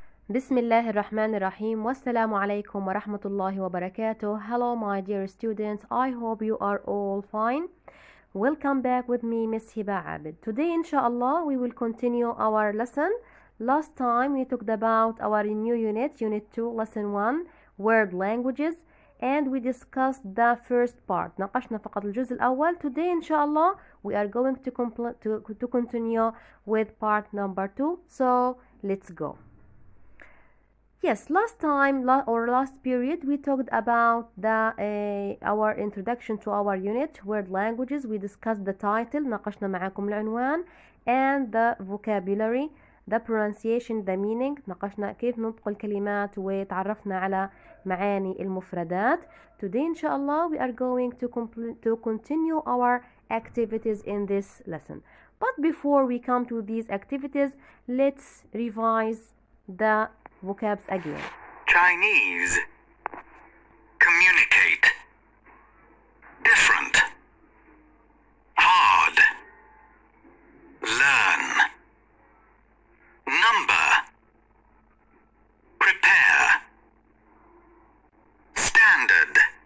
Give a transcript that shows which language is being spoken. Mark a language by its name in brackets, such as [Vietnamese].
[Arabic] بسم الله الرحمن الرحيم والسلام عليكم ورحمة الله وبركاته. [English] Hello my dear students, I hope you are all fine. Welcome back with me Miss Hiba Abid. Today inshallah we will continue our lesson. Last time we talked about our new unit 2 lesson 1 word languages and we discussed the first part. [Arabic] ناقشنا فقط الجزء الأول. [English] Today inshallah we are going to continue with part number 2. So let's go. Yes, last period we talked about our introduction to our unit word languages. We discussed the title, [Arabic] ناقشنا معاكم العنوان, [English] and the vocabulary, the pronunciation, the meaning. [Arabic] ناقشنا كيف ننطق الكلمات وتعرفنا على معاني المفردات. [English] Today inshallah we are going to continue our activities in this lesson. But before we come to these activities, let's revise the vocabs again. Chinese. Communicate. Different. Hard. Learn. Number. Prepare. Standard.